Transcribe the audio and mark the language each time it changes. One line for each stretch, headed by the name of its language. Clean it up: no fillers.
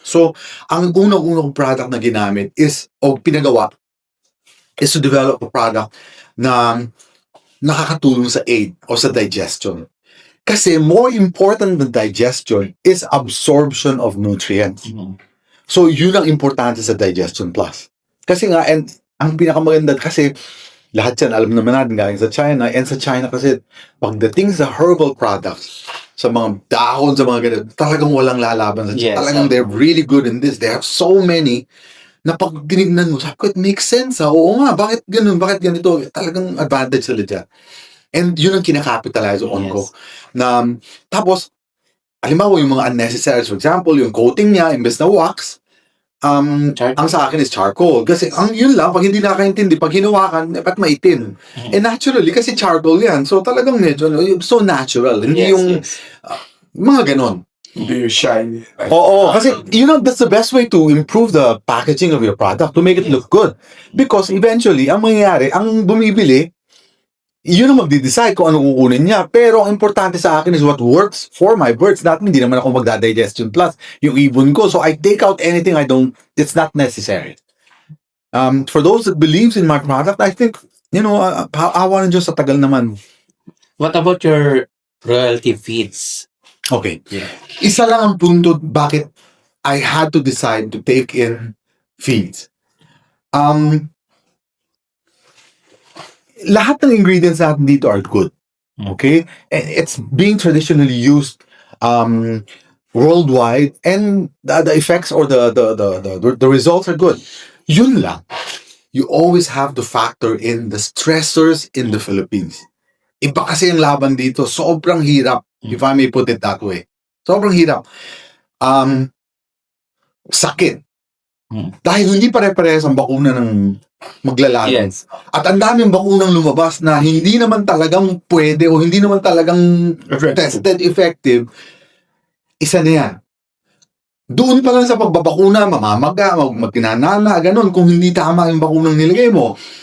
Filipino: So, ang unang-unang product na ginamit pinagawa is to develop a product na nakakatulong sa aid o sa digestion.
English: Kasi more important than digestion is absorption of nutrients.
Filipino: So, yun ang importante sa Digestion Plus. Kasi nga, and ang pinakamaganda kasi lahat yan, alam naman natin galing sa China, and sa China kasi pagdating sa herbal products, sa mga dahon, sa mga ganito, talagang walang lalaban sa China.
English: Yes.
Filipino: Talagang
English: they're really good in this. They have so many
Filipino: na pag ginignan mo, sabi ko,
English: it makes sense ha.
Filipino: Oo nga, bakit ganun, bakit ganito? Talagang advantage sila dyan. And yun ang kinakapitalize on ko. Na, tapos, halimbawa yung mga unnecessary, for example, yung coating niya, imbes na wax, ang sa akin is charcoal. Kasi ang yun lang, pag hindi nakakaintindi, pag hinawakan, ba't maitim? And naturally, kasi charcoal yan. So talagang medyo, so natural. Hindi yung mga ganon. Hindi yung shiny.
English: Oo, kasi that's the best way to improve the packaging of your product, to make it look good.
Filipino: Because eventually, ang mangyayari, ang bumibili, yun ang magde-decide kung ano kukunin niya. Pero ang importante sa akin
English: is what works for my birds.
Filipino: Hindi naman ako magda-digestion plus yung ibon ko.
English: So I take out anything it's not necessary. For those that believes in my product, I think,
Filipino: awa ng Diyos sa tagal naman.
English: What about your royalty feeds? Okay. Yeah.
Filipino: Isa lang ang punto bakit
English: I had to decide to take in feeds.
Filipino: Lahat ng ingredients natin dito
English: are good. Okay? And it's being traditionally used worldwide, and the effects or the results are good.
Filipino: Yun lang.
English: You always have to factor in the stressors in the Philippines.
Filipino: Iba kasi ang laban dito. Sobrang hirap,
English: if I may put it that way.
Filipino: Sobrang hirap. Sakit. Dahil hindi pare-parehas ang bakuna ng maglalaban.
English: Yes.
Filipino: At ang daming bakunang lumabas na hindi naman talagang pwede o hindi naman talagang tested effective. Isa na yan. Doon pa lang sa pagbabakuna, mamamaga, magkinanana, ganun, kung hindi tama yung bakunang nilagay mo.